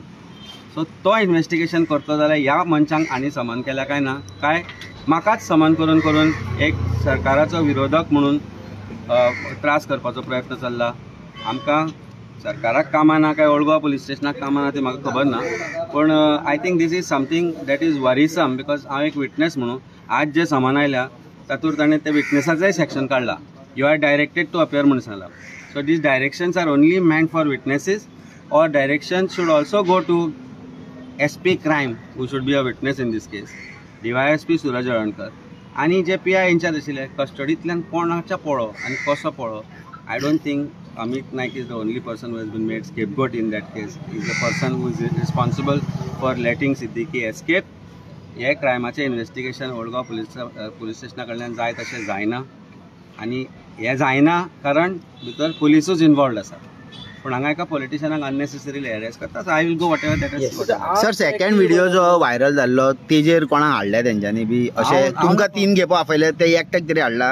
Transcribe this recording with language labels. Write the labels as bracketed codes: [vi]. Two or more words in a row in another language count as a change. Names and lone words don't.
[kok] सो तो इन्व्हेस्टिगेशन करतो जाल्यार ह्या मनशांक आनी समन केल्या काय ना, काय म्हाकाच समन करून करून एक सरकाराचो विरोधक म्हणून त्रास करपाचो प्रयत्न चल्ला। आमकां सरकाराक कामां ना काय ओल्ड गोवा पुलीस स्टेशनाक कामां ना ती म्हाका खबर ना, पण [en] I think this is something that is worrisome because [kok] हांव एक विटनेस म्हणून आज जे समन आयल्या तातूंत ताणें ते विटनेसाचेंय सेक्शन काडला, [en] You are directed to appear [kok] म्हणून सांगला। [en] So these directions are only meant for witnesses or directions should also go to SP Crime who should be a witness in this case, DYSP सूरज हळर्णकर [kok] आनी जे [en] PI in-charge [kok] आशिल्ले कस्टडींतल्यान कोणाच्या पळो आनी कसो पळो। [en] I don't think Amit Naik is the only person who has been made scapegoat in that case. He is the person who is responsible for letting Siddiqui escape. [kok] हे क्रायमाचे इन्व्हेस्टिगेशन ओल्ड गोवा पुलीस स्टेशना कडल्यान जाय तशें जायना आनी हें जायना कारण भितर पुलिसूच इन्वॉल्वड आसा। पण हांगा एका पॉलिटिशियनाक [en] unnecessarily harass करता। So I will go whatever that is। [kok] सर [en] second video [kok] जो व्हायरल जाल्लो तेजेर कोणाक हाडल्या तेंच्यांनी बी अशें तुमकां 3 खेपो आपयले ते एकट्याक तरी हाडला